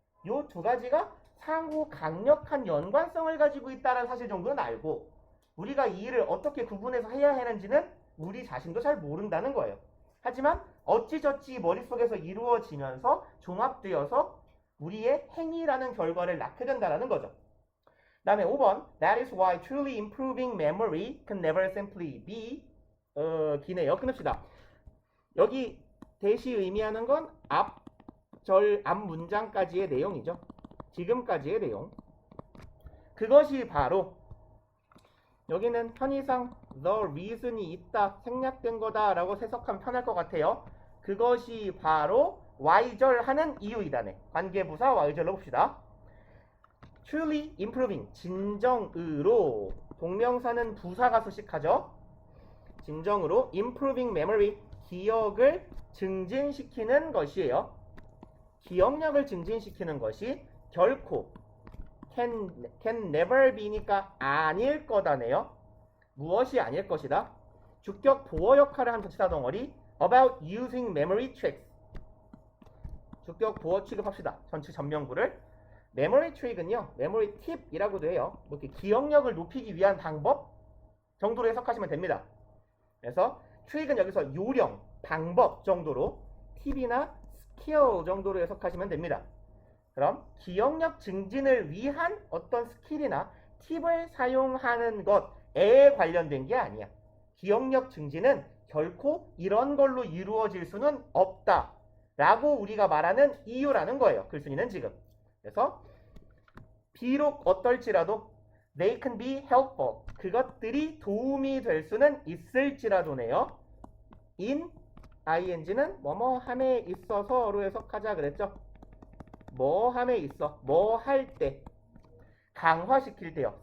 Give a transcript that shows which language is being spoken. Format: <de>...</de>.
<ko>요 두 가지가 상호 강력한 연관성을 가지고 있다는 사실 정도는 알고 우리가 이 일을 어떻게 구분해서 해야 하는지는 우리 자신도 잘 모른다는 거예요. 하지만 어찌저찌 머릿속에서 이루어지면서 종합되어서 우리의 행위라는 결과를 낳게 된다는 거죠. 그 다음에 5번</ko> <en>That is why truly improving memory can never simply be</en> <ko>기네요. 끊읍시다. 여기 대시 의미하는 건 앞 문장까지의 내용이죠. 지금까지의 내용. 그것이 바로 여기는 편의상 the reason이 있다, 생략된 거다 라고 해석하면 편할 것 같아요. 그것이 바로 Y절하는 이유이다네. 관계부사 Y절로 봅시다.</ko> <en>truly improving,</en> <ko>진정으로. 동명사는 부사가 수식하죠. 진정으로</ko> <en>improving memory,</en> <ko>기억을 증진시키는 것이에요. 기억력을 증진시키는 것이 결코</ko> <en>can never be</en> <ko>니까 아닐 거다네요. 무엇이 아닐 것이다? 주격 보어 역할을 한 전치사 덩어리</ko> <en>about using memory tricks.</en> <ko>주격 보어 취급합시다. 전체 전명구를. memory trick은요, memory 팁이라고도 해요. 이렇게 기억력을 높이기 위한 방법 정도로 해석하시면 됩니다. 그래서 trick은 여기서 요령, 방법 정도로, 팁이나 스킬 정도로 해석하시면 됩니다. 그럼 기억력 증진을 위한 어떤 스킬이나 팁을 사용하는 것에 관련된 게 아니야. 기억력 증진은 결코 이런 걸로 이루어질 수는 없다 라고 우리가 말하는 이유라는 거예요. 글쓴이는 지금. 그래서 비록 어떨지라도</ko> <en>they can be helpful.</en> <ko>그것들이 도움이 될 수는 있을지라도네요. in ing는 뭐뭐함에 있어서로 해석하자 그랬죠. 뭐함에 있어, 뭐 할 때, 강화시킬 때요.</ko>